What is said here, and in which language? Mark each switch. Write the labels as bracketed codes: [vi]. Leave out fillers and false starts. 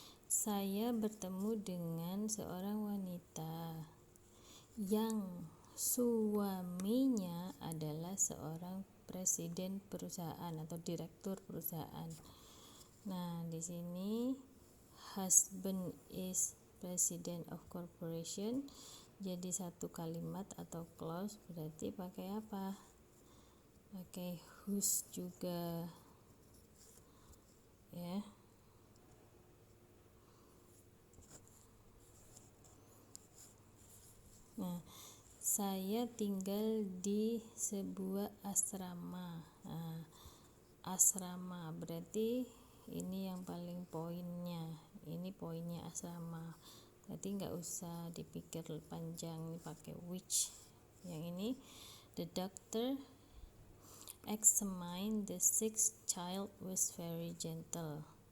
[id] Saya bertemu dengan seorang wanita yang suaminya adalah seorang presiden perusahaan atau direktur perusahaan. Nah, di sini [en] husband is president of corporation. [id] Jadi satu kalimat atau clause berarti pakai apa? Pakai whose juga ya. Nah, saya tinggal di sebuah asrama. Nah, asrama berarti ini yang paling poinnya. Ini poinnya asrama. Berarti nggak usah dipikir panjang, ini pakai which. Yang ini, [en] the doctor examined the sixth child was very gentle.